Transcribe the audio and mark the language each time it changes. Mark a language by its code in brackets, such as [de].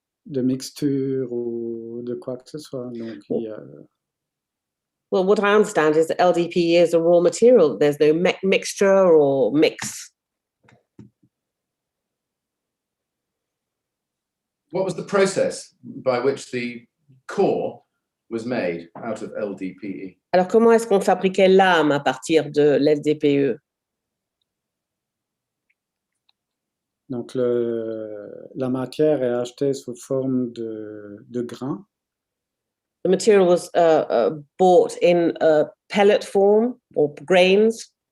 [fr] de mixture ou de quoi que ce soit. Donc, [en] Well, what I understand is that LDPE is a raw material. There's no mixture or mix. What was the process by which the core was made out of LDPE? [fr] Alors, comment est-ce qu'on fabriquait l'âme à partir de l'LDPE? Donc, la matière est achetée sous forme de grains. [en] The material was bought in pellet form or grains.